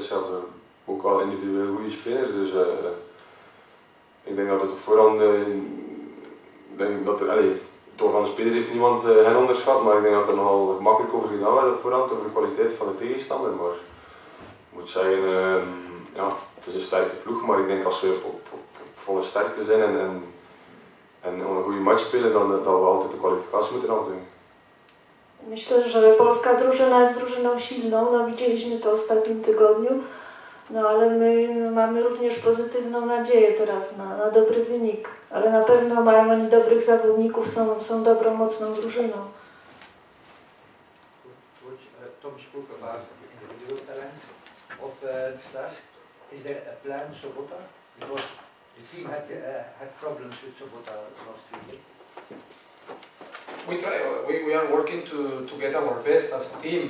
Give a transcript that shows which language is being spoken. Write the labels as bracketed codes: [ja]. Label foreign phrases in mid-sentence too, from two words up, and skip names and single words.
[nl] Ze hebben ook wel individueel goede spelers, dus ik denk dat het op voorhand, door van de spelers heeft niemand hen onderschat, maar ik denk dat er nogal gemakkelijk over gedaan werd op voorhand, over de kwaliteit van de tegenstander. Maar ik moet zeggen, ja, het is een sterke ploeg, maar ik denk als we op volle sterkte zijn en een goede match spelen, dan dat we altijd de kwalificatie moeten afdwingen. [pl] Myślę, że polska drużyna jest drużyną silną, no widzieliśmy to w ostatnim tygodniu, no ale my mamy również pozytywną nadzieję teraz na dobry wynik, ale na pewno mają oni dobrych zawodników, są dobrą, mocną drużyną. [en] Tom spoke about individual talent of stars. Is there a plan, Sobota? Because the team had problems with Sobota last week. We are working to get our best as a team.